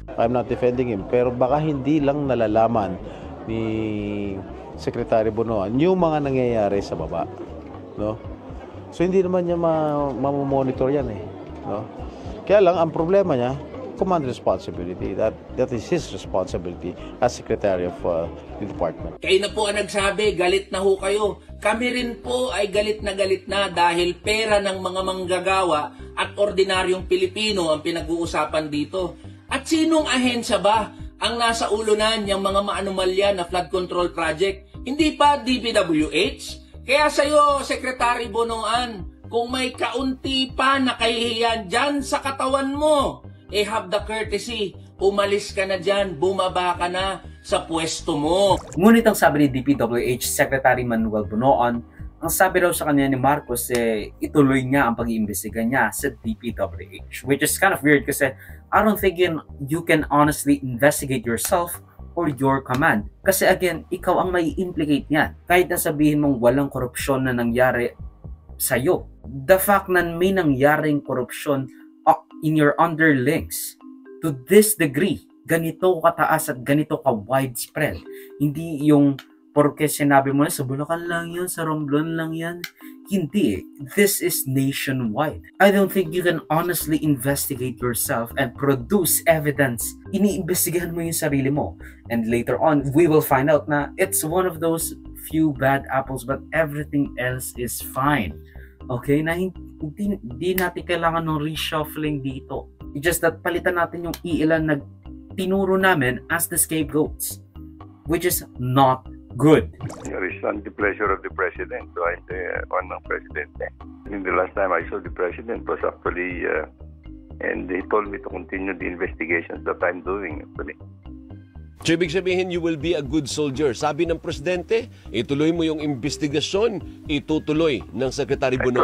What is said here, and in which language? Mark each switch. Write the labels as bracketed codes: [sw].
[en] I'm not defending him, [tl] pero baka hindi lang nalalaman ni Secretary Bonoan yung mga nangyayari sa baba, no? So hindi naman niya mamonitor yan, no? Kaya lang ang problema niya, [en] command responsibility. That is his responsibility as Secretary of the Department. [tl] Kayo na po ang nagsabi, galit na ho kayo. Kami rin po ay galit na dahil pera ng mga manggagawa at ordinaryong Pilipino ang pinag-uusapan dito. At sinong ahensya ba ang nasa ulunan yung mga maanumalya na flood control project? Hindi pa DPWH? Kaya sa'yo, Secretary Bonoan, kung may kaunti pa na kahihiyan dyan sa katawan mo, [en] have the courtesy, [tl] umalis ka na dyan, bumaba ka na sa pwesto mo. Ngunit ang sabi ni DPWH Secretary Manuel Bonoan, ang sabi raw sa kanya ni Marcos ituloy niya ang pag-iimbestiga niya sa DPWH. [en] Which is kind of weird kasi I don't think you can honestly investigate yourself or your command. [tl] Kasi again, ikaw ang may implicate niyan. Kahit na sabihin mong walang korupsyon na nangyari sa'yo. [en] The fact [tl] na may nangyaring korupsyon [en] in your underlings to this degree, [tl] ganito kataas at ganito ka-widespread. Hindi yung porque sinabi mo na sa Bulacan lang yan, sa Romblon lang yan. Hindi. [en] This is nationwide. I don't think you can honestly investigate yourself and produce evidence. [tl] Iniimbestigahan mo yung sarili mo. [en] And later on, we will find out na it's one of those few bad apples but everything else is fine. Okay? [tl] Na hindi natin kailangan ng reshuffling dito. [en] It's just that [tl] palitan natin yung iilan na tinuro namin [en] as the scapegoats. Which is not good. It's on the pleasure of the president. So I'm the one ng president. In the last time I saw the president was actually, and he told me to continue the investigations that I'm doing actually. So, [tl] ibig sabihin, [en] you will be a good soldier. [tl] Sabi ng presidente, ituloy mo yung investigasyon, itutuloy ng Secretary Bonoan.